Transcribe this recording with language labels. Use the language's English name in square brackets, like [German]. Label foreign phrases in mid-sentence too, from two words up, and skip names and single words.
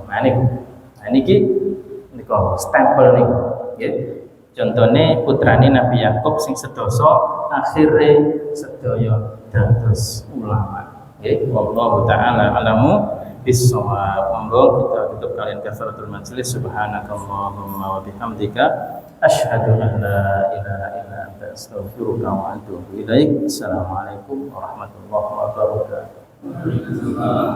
[Javanese] Nah niki niku stempel niku nggih. Contone putrane Nabi Yakub sing sedoso akhire sedaya dados ulama. [Arabic] Nggih, والله تعالى أعلم بالصواب. [Javanese] Monggo kita tutup kalian [Arabic] كفارة المجلس. سبحانك اللهم وبحمدك أشهد أن لا إله إلا أنت أستغفرك وأتوب إليك. السلام عليكم ورحمة الله وبركاته.